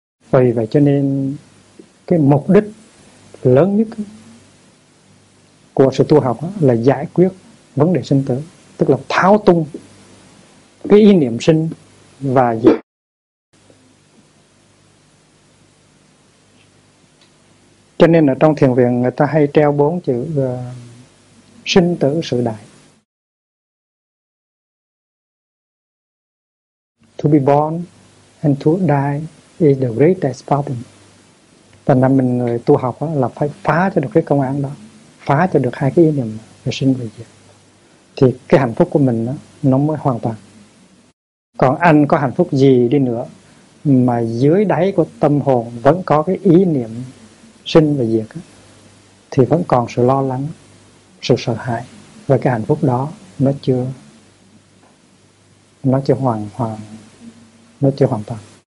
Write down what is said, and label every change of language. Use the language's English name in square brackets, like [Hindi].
[Vietnamese] Vì vậy cho nên cái mục đích lớn nhất của sự tu học là giải quyết vấn đề sinh tử, tức là tháo tung cái ý niệm sinh và diệt. Cho nên ở trong thiền viện người ta hay treo 4 chữ sinh tử sự đại. [English] To be born and to die is the greatest problem. [Vietnamese] Và năm mình người tu học là phải phá cho được cái công án đó, phá cho được hai cái ý niệm về sinh và diệt, thì cái hạnh phúc của mình nó mới hoàn toàn. Còn anh có hạnh phúc gì đi nữa mà dưới đáy của tâm hồn vẫn có cái ý niệm sinh và diệt, thì vẫn còn sự lo lắng, sự sợ hãi, và cái hạnh phúc đó nó chưa hoàn toàn.